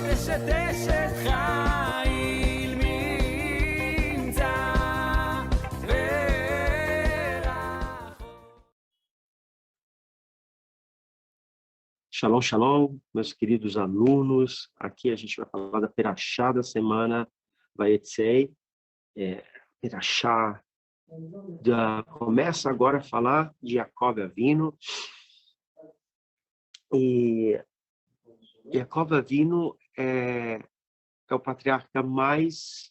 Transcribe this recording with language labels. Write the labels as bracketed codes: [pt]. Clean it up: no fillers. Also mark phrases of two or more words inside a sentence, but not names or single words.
[he] אשת אשת חיל ממצא ורחוק. שלום, שלום, [pt] meus queridos alunos. Aqui a gente vai falar da Perashá da semana Vayetzei. Perashá começa agora a falar de Yaakov Avinu. E Yaakov Avinu é o patriarca mais...